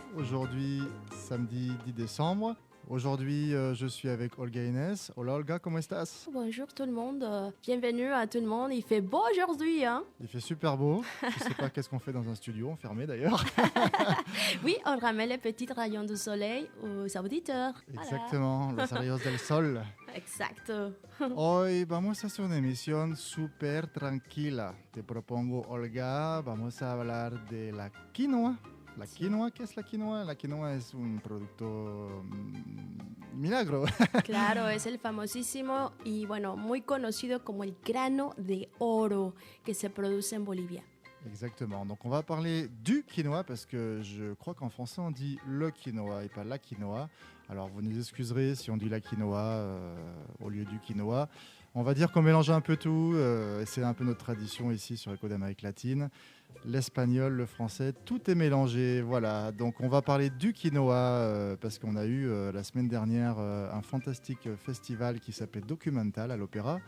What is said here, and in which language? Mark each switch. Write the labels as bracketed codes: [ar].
[fr] Aujourd'hui, samedi 10 décembre. Aujourd'hui, je suis avec Olga Inès. [es] Hola Olga, ¿cómo estás? [fr] Bonjour tout le monde, bienvenue à tout le monde. Il fait beau aujourd'hui, hein? Il fait super beau. Je ne sais pas qu'est-ce qu'on fait dans un studio enfermé d'ailleurs. Oui, on ramène les petits rayons de soleil aux auditeurs. Exactement, [es] los rayos del sol. [fr] Voilà. Exact. [es] Hoy vamos a hacer una emisión súper tranquila. Te propongo, Olga, vamos a hablar de la quinoa. La quinoa, ¿qué es la quinoa? La quinoa es un producto milagro. Claro, es el famosísimo y bueno, muy conocido como el grano de oro que se produce en Bolivia. [fr] Exactement. Donc on va parler du quinoa parce que je crois qu'en français on dit le quinoa et pas la quinoa. Alors vous nous excuserez si on dit la quinoa au lieu du quinoa. On va dire qu'on mélange un peu tout. C'est un peu notre tradition ici sur Écho d'Amérique latine. L'espagnol, le français, tout est mélangé. Voilà. Donc on va parler du quinoa parce qu'on a eu la semaine dernière un fantastique festival qui s'appelait Documental à l'Opéra.